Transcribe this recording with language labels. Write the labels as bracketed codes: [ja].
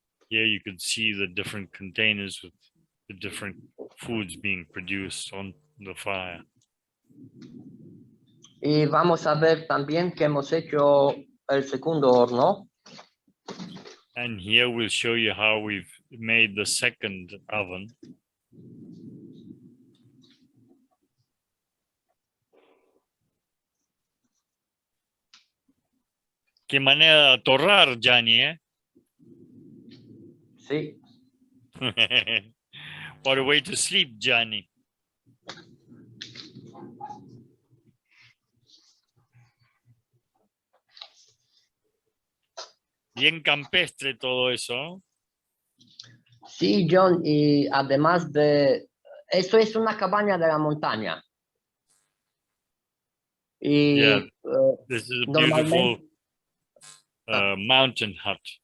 [en] Here you could see the different containers with the different foods being produced on the fire. [es] Y vamos a ver también que hemos hecho el segundo horno. [en] And here we'll show you how we've made the second oven. [es] Qué manera de atorrar, Giani, ¿eh? Sí. [en] What a way to sleep, Giani. [es] Bien campestre todo eso, ¿no? Sí, John, y además de... Eso es una cabaña de la montaña. Y [en] Yeah, this is a beautiful mountain hut.